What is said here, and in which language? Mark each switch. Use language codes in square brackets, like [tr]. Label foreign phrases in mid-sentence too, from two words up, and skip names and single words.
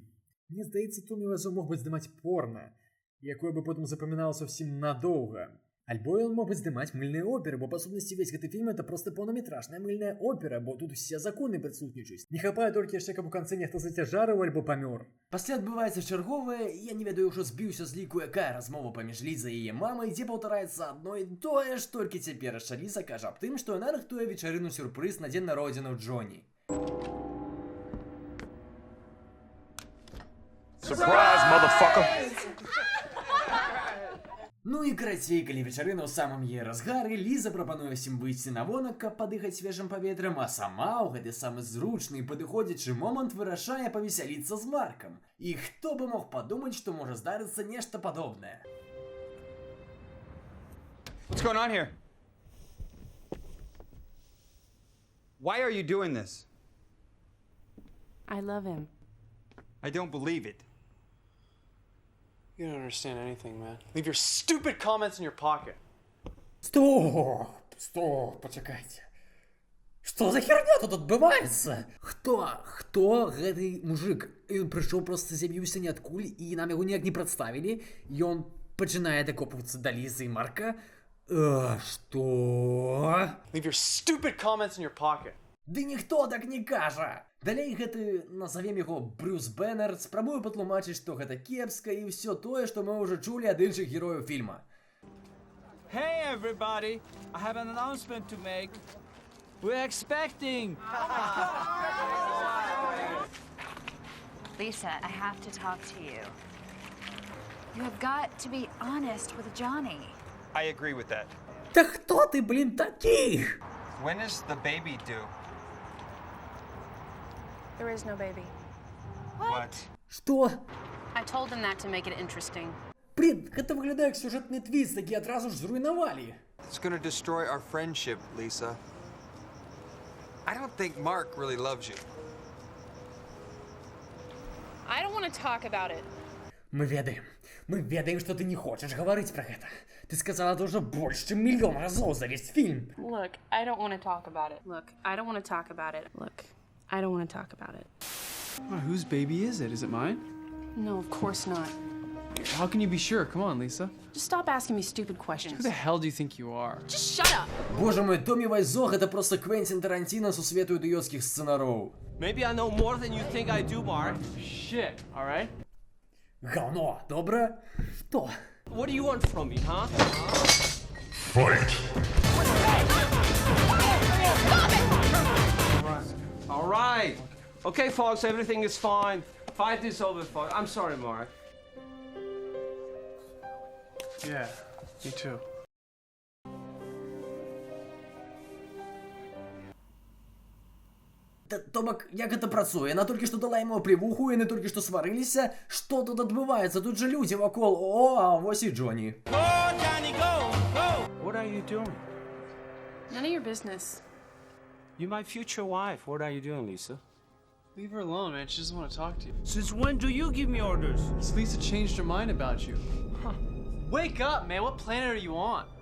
[be] Мне здаецца, Томі Вайзо мог бы здымаць порно, якое бы потым запаміналася ўсім надоўга. Альбо ён мог бы здымаць мыльныя оперы, бо па сутнасці весь гэты фільм это проста паўнаметражная мыльная опера, бо тут усе законы прысутнічаюць. Не хапае толькі яшчэ, каб у канцы нехта зацяжарыў альбо памёр. Пасля адбываецца чарговае, я не ведаю, ўжо збіўся з ліку, якая размова паміж Лізай і яе мамай, дзе паўтараецца адно і тое ж, толькі цяперашча Ліза кажа аб тым, што яна рыхтуе вечарыну-сюрпрыз на дзень народзінаў Джоні. [en] Surprise, motherfucker! [be] Ну і карацей, калі вечарына ў самым яе разгары, Ліза прапануе ўсім выйсці на вонак, каб падыхаць свежым паветрам, а сама ў гэты самы зручны і падыходзячы момант вырашае павесяліцца з Маркам. І хто бы мог падумаць, што можа здарыцца нешта падобнае. [en] What's going on here? Why are you doing this? I love him. I don't believe it. You don't understand anything, man. Leave your stupid comments in your pocket. [be] Стоп, пачакайце. Што за херня тут адбываецца? Хто гэты мужик? Ён прыйшоў проста з'явіўся ниадкуль і нам яго ніяк не прадставілі. Ён пачынае дакопвацца да Лізы і Марка. Што? [en] Leave your stupid comments in your pocket. [be] Ды ніхто так не кажа. Далей гэты, назовем яго Брюс Бэннер, спрабуе патлумачыць, што гэта кепска і ўсё тое, што мы ўжо чулі ад іншых герояў фільма. [en] Hey, everybody! I have an announcement to make. We're expecting. Lisa, I have to talk to you. You have got to be honest with Johnny. I agree with that. [uk] Та хто ти, блін, такий? [en] When is the baby due? There is no baby. What? [be] Што? [en] I told him that to make it interesting. [be] Блін, гэта выглядае як сюжэтны твіст, які адразу ж зруйнавалі. [en] It's gonna destroy our friendship, Lisa. I don't think Mark really loves you. I don't want to talk about it. [be] Мы ведаем, што ты не хочаш гаварыць пра гэта. Ты сказала это ўжо больш, чым мільён разоў за весь фільм. [en] Look, I don't want to talk about it. Look, I don't want to talk about it. Well, whose baby is it? Is it mine? No, of course not. How can you be sure? Come on, Lisa. Just stop asking me stupid questions. Who the hell do you think you are? Just shut up! [ru] Боже мой, Томми Вайзог — это просто Квентин Тарантино со свету идиотских сценаров. [en] Maybe I know more than you think I do, Mark. Shit, alright? [ru] Говно, добре? Что? [en] What do you want from me, huh? Fight! All right. Okay, folks, everything is fine. Fight is over, folks. I'm sorry, Mark. Yeah, me too. [be] Томак, як гэта працуе? Яна толькі што дала яму плевуху, яны толькі што сварыліся. Што тут адбываецца? Тут жа людзі вакол. О, а вось і Джонні. [en] What are you doing? None of your business. You're my future wife. What are you doing, Lisa? Leave her alone, man. She doesn't want to talk to you. Since when do you give me orders? Because Lisa changed her mind about you. Huh. Wake up, man. What planet are you on?